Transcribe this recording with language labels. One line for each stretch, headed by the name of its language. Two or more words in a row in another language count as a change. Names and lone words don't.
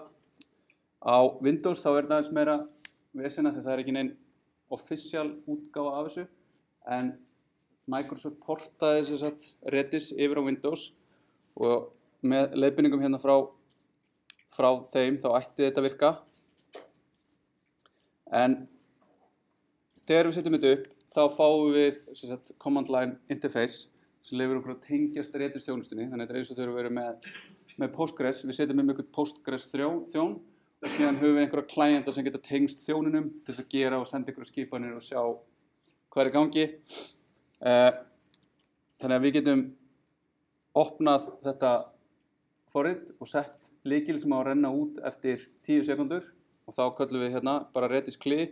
Icelandic: Á Windows þá það aðeins meira vesena, þegar það ekki neinn official útgáfa af þessu, en Microsoft portaði þess að Redis yfir á Windows, og með leiðbeiningum hérna frá þeim þá ætti þetta virka. En þegar við setjum þetta upp, þá fáum við
English: command line interface
Icelandic: sem leyfir okkur að tengjast Redis þjónustunni. Þannig að þetta eins og þegar við erum með Postgres, við setjum með einhvern Postgres þjón, og síðan höfum við einhverja klæjenda sem geta tengst þjónunum til þess að gera og senda einhverja skipanir og sjá hvað í gangi. Þannig að við getum opnað þetta forrit og sett lykil sem á að renna út eftir 10 sekundur, og þá köllum við hérna bara Redis CLI.